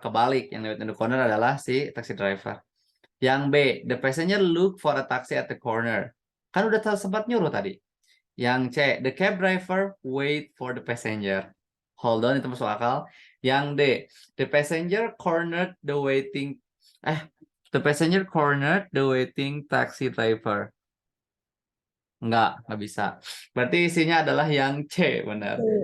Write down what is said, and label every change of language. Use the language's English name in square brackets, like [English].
[Indonesian] Kebalik, yang [English] wait in the corner [Indonesian] adalah si taxi driver. Yang B, [English] the passenger look for a taxi at the corner. [Indonesian] Kan udah sempat nyuruh tadi. [English] Yang C, the cab driver wait for the passenger. Hold on, [Indonesian] itu masuk akal. [English] Yang D, the passenger cornered the waiting taxi driver. [Indonesian] Enggak bisa. Berarti isinya adalah yang C, benar.